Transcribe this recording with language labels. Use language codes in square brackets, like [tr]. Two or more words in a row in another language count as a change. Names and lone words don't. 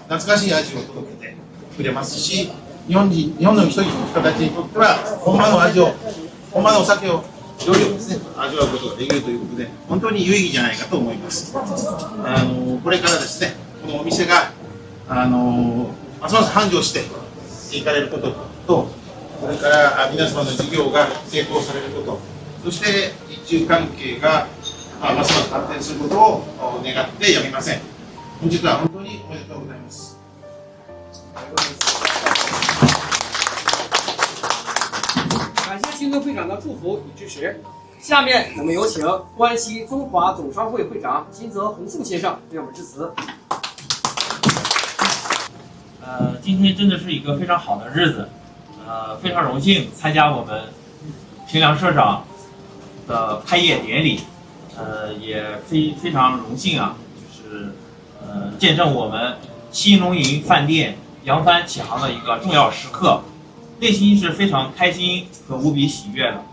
[ja] 懐かしい味を届けてくれますし、日本の人たちにとっては本場の味を、本場のお酒を、料理をですね、味わうことができるということで、本当に有意義じゃないかと思います。これからですね、このお店がますます繁盛していかれることと、これから皆様の事業が成功されること、そして日中関係がますます発展することを願ってやみません。本日は本当におめでとうございます。 [zh] 感谢新东会长的祝福与支持。下面我们有请关西中华总商会会长金泽宏树先生为我们致辞。今天真的是一个非常好的日子，非常荣幸参加我们平凉社长的开业典礼，也非常荣幸啊，就是见证我们新龙吟饭店扬帆起航的一个重要时刻，内心是非常开心和无比喜悦的。